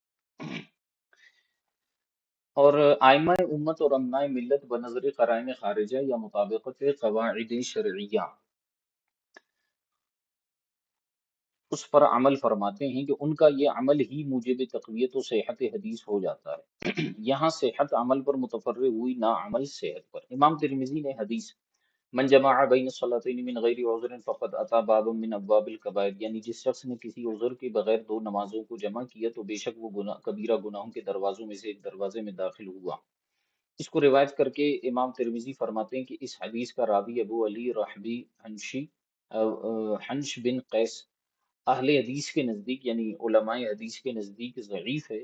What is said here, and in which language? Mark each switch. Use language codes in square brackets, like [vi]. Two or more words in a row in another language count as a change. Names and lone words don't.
[ur] اور آئمہ امت اور امناء ملت بنظر قرائن خارجہ یا مطابقت قواعد شرعیہ اس پر عمل فرماتے ہیں کہ ان کا یہ عمل ہی موجب تقویت و صحت حدیث ہو جاتا ہے۔ یہاں صحت عمل پر متفرع ہوئی، نہ عمل صحت پر۔ امام ترمذی نے حدیث [ar] من جمع بین الصلاتین من غیر عذر فقد اتى باب من ابواب الکبائر، [ur] یعنی جس شخص نے کسی عذر کے بغیر دو نمازوں کو جمع کیا تو بے شک وہ کبیرہ گناہوں کے دروازوں میں سے ایک دروازے میں داخل ہوا۔ اس کو روایت کر کے امام ترمذی فرماتے ہیں کہ اس حدیث کا راوی ابو علی رحبی حنش بن قیس اہل حدیث کے نزدیک، یعنی علماء حدیث کے نزدیک ضعیف ہے۔